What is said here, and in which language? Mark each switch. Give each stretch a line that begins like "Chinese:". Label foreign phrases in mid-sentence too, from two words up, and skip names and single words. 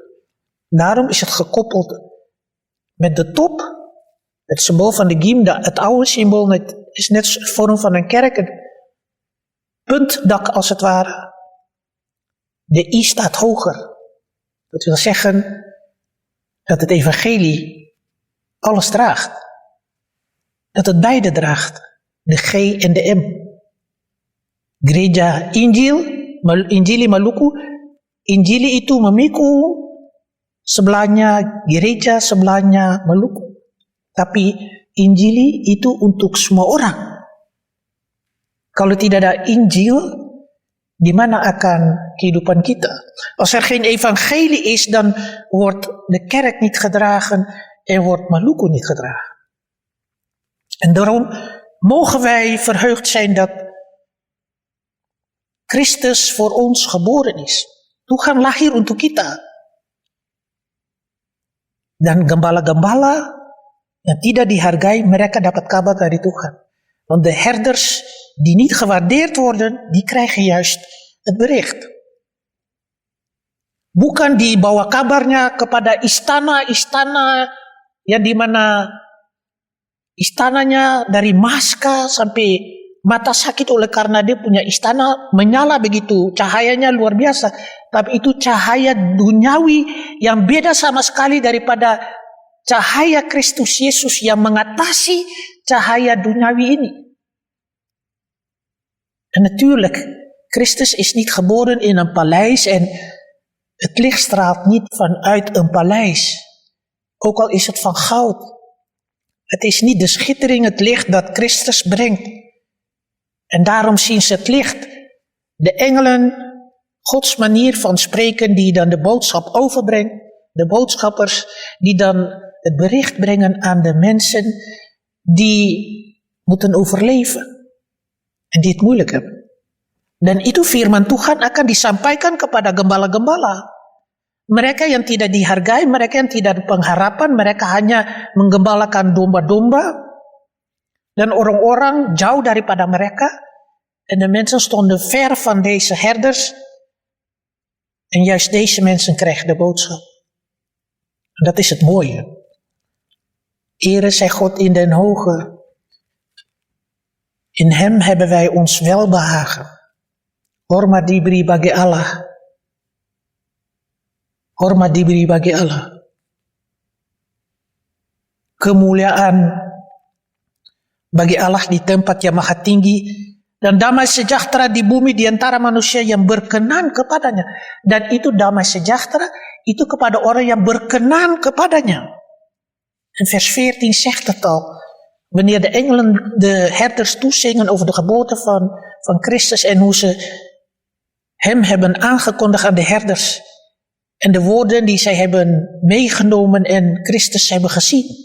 Dutch: Daarom is het gekoppeld met de top, het symbool van de Giem, het oude symbool, het is net de vorm van een kerk, het puntdak als het ware. De I staat hoger. Dat wil zeggen dat het evangelie alles draagt. Dat het beide draagt. De G en de M.
Indonesian: Gereja Injili Maluku. Injili itu memikul sebelahnya gereja, sebelahnya Maluku. Tapi Injili itu untuk semua orang. Kalau tidak ada Injil, di mana akan kehidupan kita?
Dutch: Als er geen evangelie is, dan wordt de kerk niet gedragen en wordt Maluku niet gedragen. En daarom mogen wij verheugd zijn dat Christus voor ons geboren is.
Indonesian: Tuhan lahir untuk kita. Dan gembala-gembala yang tidak dihargai, mereka dapat kabar dari Tuhan.
Dutch: Want de herders die niet gewaardeerd worden, die krijgen juist het bericht.
Indonesian: Bukan dibawa kabarnya kepada istana-istana yang dimana istananya dari Maska sampai mata sakit oleh karena dia punya istana menyala begitu, cahayanya luar biasa. Tapi itu cahaya duniawi yang beda sama sekali daripada cahaya Kristus Yesus yang mengatasi cahaya duniawi ini.
Dutch: En natuurlijk, Christus is niet geboren in een paleis en het licht straalt niet vanuit een paleis. Ook al is het van goud. Het is niet de schittering, het licht dat Christus brengt. En daarom zien ze het licht. De engelen, Gods manier van spreken die dan de boodschap overbrengt. De boodschappers die dan het bericht brengen aan de mensen die moeten overleven. En die het moeilijk hebben.
Indonesian: Dan itu firman Tuhan akan disampaikan kepada gembala-gembala. Mereka yang tidak dihargai, mereka yang tidak ada pengharapan, mereka hanya menggembalakan domba-domba. Dan orang-orang jauh daripada mereka.
Dutch: En de mensen stonden ver van deze herders. En juist deze mensen krijgen de boodschap. En dat is het mooie. Ere zij God in den hoge. In hem hebben wij ons welbehagen.
Indonesian: Hormat diberi bagi Allah. Hormat diberi bagi Allah. Kemuliaan bagi Allah di tempat yang maha tinggi. Dan damai sejahtera di bumi di antara manusia yang berkenan kepadanya. Dan itu damai sejahtera itu kepada orang yang berkenan kepadanya.
Dutch: En vers 14 zegt het al. Wanneer de engelen de herders toezingen over de geboorte van Christus en hoe ze hem hebben aangekondigd aan de herders en de woorden die zij hebben meegenomen en Christus hebben gezien.